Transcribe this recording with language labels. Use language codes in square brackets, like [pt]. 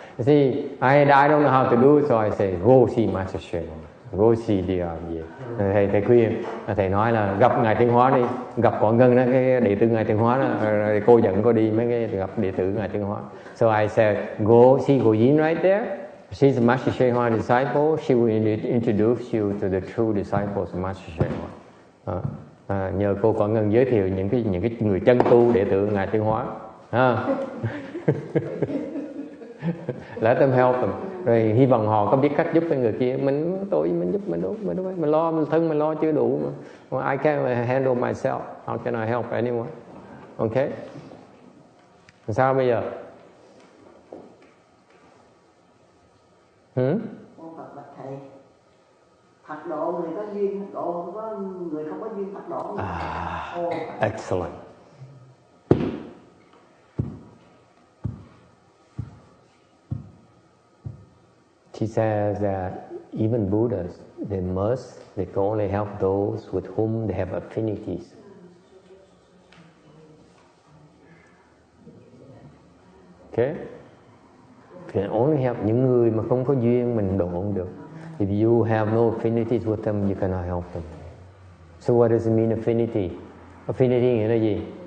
[en] See, I don't know how to do it, so I say go see Master Shen Hoa. Go see the [vi] thầy khuyên, thầy nói là gặp ngài Tiến Hóa đi, gặp Quảng Ngân đó, cái đệ tử ngài Tiến Hóa đó, cô dẫn cô đi mấy cái gặp đệ tử ngài Tiến Hóa. [en] So I said go see Cô Yin right there. She's a Master Shen Hoa disciple. She will introduce you to the true disciples of Master Shen Hoa. [vi] Nhờ cô Quảng Ngân giới thiệu những cái người chân tu đệ tử ngài Tiến Hóa. [en] Let them help them. [vi] Rồi hy vọng họ có biết cách giúp cái người kia. Mình giúp mình lo thân mình lo chưa đủ mà. [en] I can't handle myself. How can I help anyone? Okay? [vi] Sao bây giờ? Con Phật bạch thầy, Phật độ người có duyên Phật độ, không có người không có duyên Phật độ. [en] Excellent. She says that even Buddhas, they can only help those with whom they have affinities. Okay? Can only help [vi] những người mà không có duyên mình độ không được. [en] If you have no affinities with them, you cannot help them. So what does it mean afffinity? Affinity [vi] nghĩa là gì?